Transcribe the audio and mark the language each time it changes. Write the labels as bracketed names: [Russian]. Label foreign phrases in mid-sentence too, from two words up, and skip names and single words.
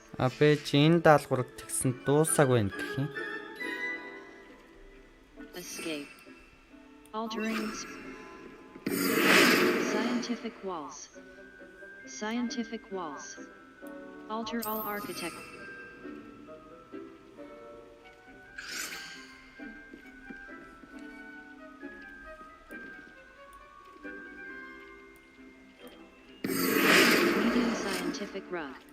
[Mongolian] Абе энэ даалгаврыг тэгсэн дуусаагүй байна гэх юм. [English] Escape. Altering. Scientific walls. Scientific walls. Alter all architect. Medium scientific rug.